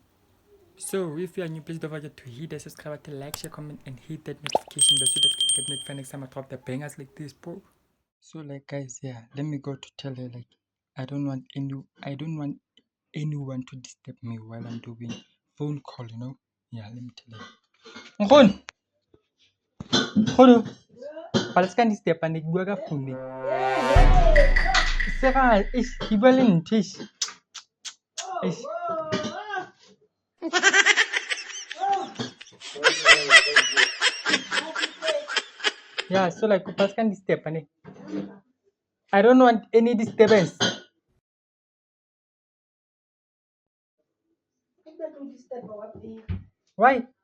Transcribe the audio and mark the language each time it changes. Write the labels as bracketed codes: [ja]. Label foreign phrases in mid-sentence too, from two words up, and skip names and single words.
[en] So if you are new, please don't forget to hit the subscribe button, like, share, comment, and hit that notification bell so that you get notified next time I drop the bangers like this, bro. So like guys, yeah, let me go to tell her like I don't want anyone to disturb me while I'm doing phone call, you know. Yeah, let me tell you. [nso] Nkgon, nkgono, pala [en] ska disturb [nso] ne ke bua ka phone. Sega, ke bua le ntho ish. Ish. [en] Yeah, so like [nso] pala [en] ska disturb [nso] ne. [en] I don't want any disturbance. Why?